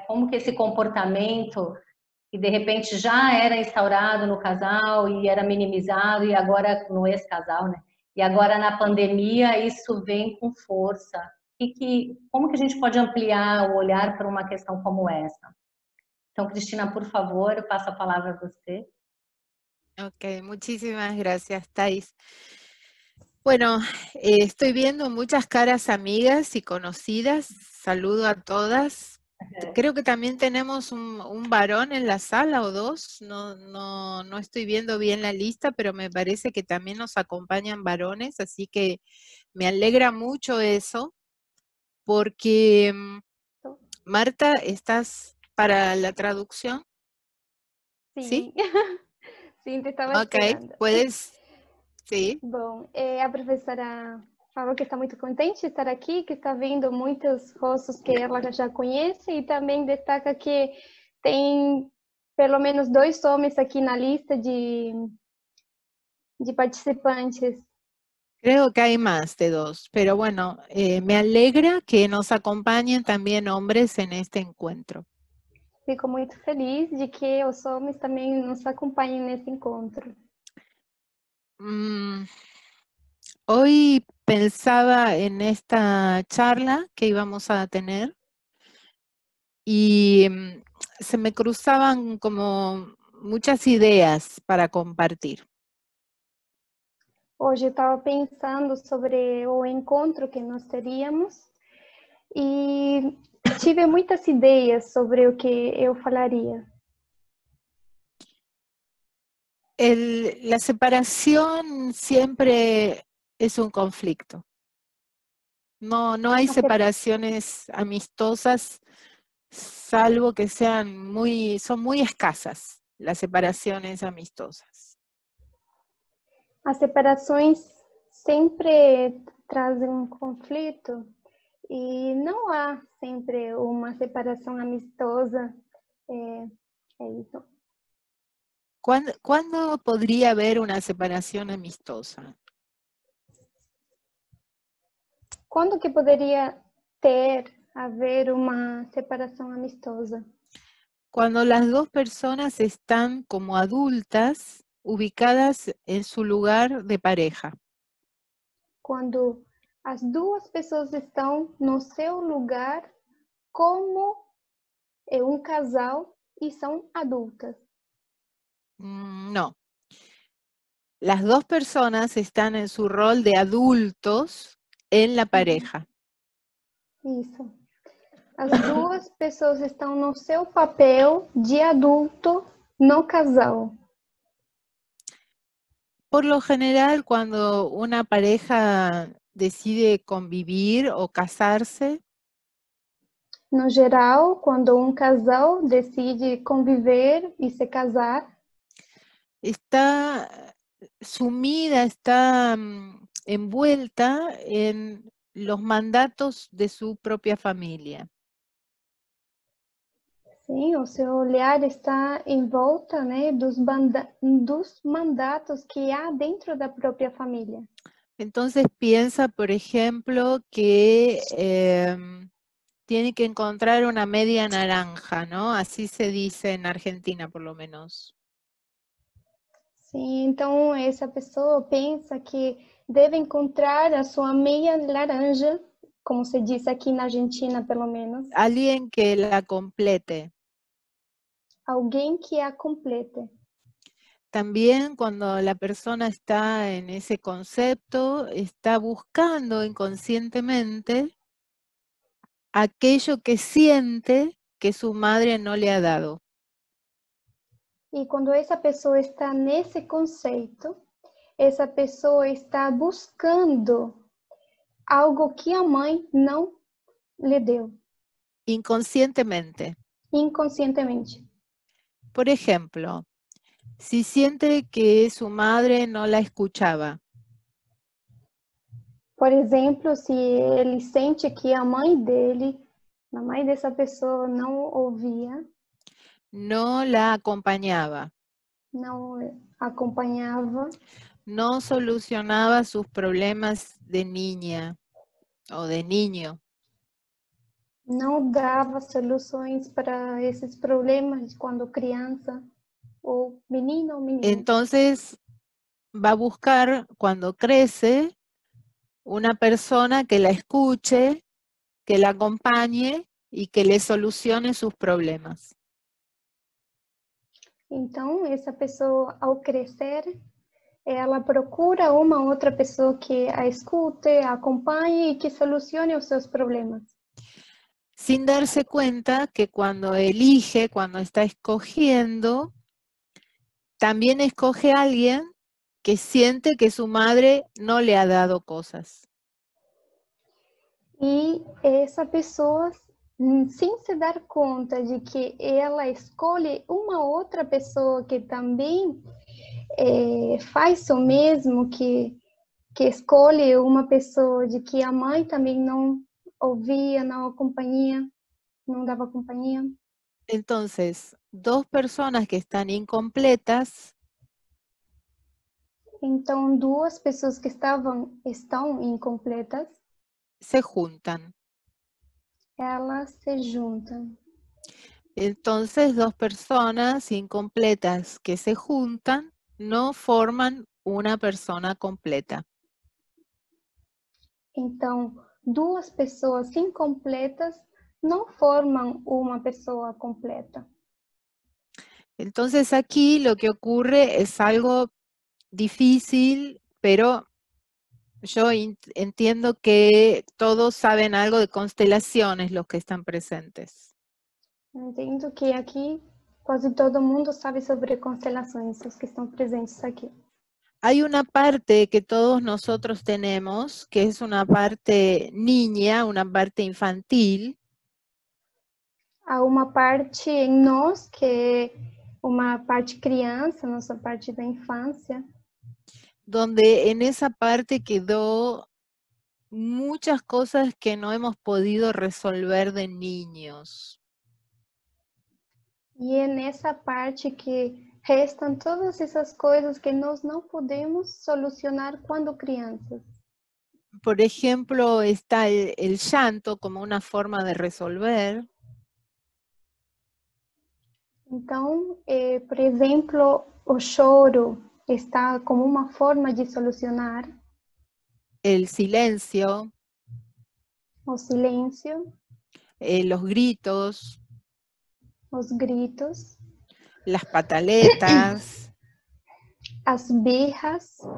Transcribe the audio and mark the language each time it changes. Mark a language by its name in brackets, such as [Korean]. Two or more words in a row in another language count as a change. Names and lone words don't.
[Portuguese] Como que esse comportamento que de repente já era instaurado no casal e era minimizado, e agora no ex-casal, né? E agora na pandemia isso vem com força. Como que a gente pode ampliar o olhar para uma questão como essa? Então, Cristina, por favor, eu passo a palavra a você. [Spanish] Ok, muchísimas gracias, Thais. Bueno, estoy viendo muchas caras amigas y conocidas. Saludo a todas. Creo que también tenemos un varón en la sala o dos. No estoy viendo bien la lista, pero me parece que también nos acompañan varones, así que me alegra mucho eso, porque Marta, ¿estás para la traducción? Sí. [Portuguese] Sim, te estava esperando. [Spanish] Puedes. Sim. [Portuguese] Bom, a professora falou que está muito contente de estar aqui, que está vendo muitos rostos que ela já conhece e também destaca que tem pelo menos 2 homens aqui na lista de participantes. [Spanish] Creo que hay más de 2, pero bueno, me alegra que nos acompañen también hombres en este encuentro. [Portuguese] Fico muito feliz de que os homens também nos acompanhem nesse encontro. [Spanish] Hoy pensaba en esta charla que íbamos a tener y se me cruzaban como muchas ideas para compartir. [Portuguese] Hoje eu estava pensando sobre o encontro que nós teríamos e tive muitas ideias sobre o que eu falaria. [Spanish] La separación siempre es un conflicto. No hay separaciones amistosas, salvo que son muy escasas las separaciones amistosas. [Portuguese] As separações sempre trazem um conflito e não há sempre uma separação amistosa. É isso. [Spanish] ¿Cuándo podría haber una separación amistosa? [Portuguese] Quando que poderia haver uma separação amistosa? [Spanish] Cuando las dos personas están como adultas, ubicadas en su lugar de pareja. [Portuguese] Quando as duas pessoas estão no seu lugar como um casal e são adultas. [Spanish] No. Las dos personas están en su rol de adultos en la pareja. [Portuguese] Isso. As duas pessoas estão no seu papel de adulto no casal. [Spanish] Por lo general, cuando una pareja decide convivir o casarse, [Portuguese] no geral, quando um casal decide conviver e se casar, [Spanish] está sumida, está envuelta en los mandatos de su propia familia. [Portuguese] Sim, o seu olhar está em volta, né, dos mandatos que há dentro da própria família. [Spanish] Entonces piensa, por ejemplo, que tiene que encontrar una media naranja, ¿no? Así se dice en Argentina, por lo menos. [Portuguese] Sim, então essa pessoa pensa que deve encontrar a sua meia laranja, como se diz aqui na Argentina, pelo menos. [Spanish] Alguien que la complete. [Portuguese] Alguém que a complete. [Spanish] También cuando la persona está en ese concepto, está buscando inconscientemente aquello que siente que su madre no le ha dado. [Portuguese] E quando essa pessoa está nesse conceito, essa pessoa está buscando algo que a mãe não lhe deu. [Spanish] Inconscientemente. [Portuguese] Inconscientemente. [Spanish] Por ejemplo, si siente que su madre no la escuchaba. [Portuguese] Por exemplo, se ele sente que a mãe dessa pessoa não ouvia. [Spanish] No la acompañaba. [Portuguese] Não acompanhava. [Spanish] No solucionaba sus problemas de niña o de niño. [Portuguese] Não dava soluções para esses problemas quando criança ou menino ou menina. [Spanish] Entonces va a buscar cuando crece una persona que la escuche, que la acompañe y que le solucione sus problemas. [Portuguese] Então, essa pessoa, ao crescer, ela procura uma outra pessoa que a escute, a acompanhe e que solucione os seus problemas. [Spanish] Sin darse cuenta que cuando elige, cuando está escogiendo, también escoge a alguien que siente que su madre no le ha dado cosas. [Portuguese] E essa pessoa, sem se dar conta de que ela escolhe uma outra pessoa que também faz o mesmo, que escolhe uma pessoa de que a mãe também não ouvia, não dava companhia. [Spanish] Entonces, dos personas que están incompletas. [Portuguese] Então, duas pessoas que estão incompletas. [Spanish] Se juntan. [Portuguese] Elas se juntam. [Spanish] Entonces, dos personas incompletas que se juntan no forman una persona completa. [Portuguese] Então, duas pessoas incompletas não formam uma pessoa completa. [Spanish] Entonces, aquí lo que ocurre es algo difícil, pero yo entiendo que todos saben algo de constelaciones los que están presentes. [Portuguese] Entendo que aqui Quase todo mundo sabe sobre constelações, os que estão presentes aqui. [Spanish] Hay una parte que todos nosotros tenemos, que es una parte niña, una parte infantil, [Portuguese] Há uma parte em nós que é uma parte criança, nossa parte da infância, [Spanish] donde en esa parte quedó muchas cosas que no hemos podido resolver de niños. [Portuguese] e é nessa parte que restam todas essas coisas que nós não podemos solucionar quando crianças. [Spanish] Por ejemplo, está el llanto como una forma de resolver, [Portuguese] Então, por exemplo, o choro está como uma forma de solucionar, [Spanish] el silencio, [Portuguese] o silêncio, [Spanish] los gritos, [Portuguese] os gritos, [Spanish] las pataletas, [Portuguese] as birras,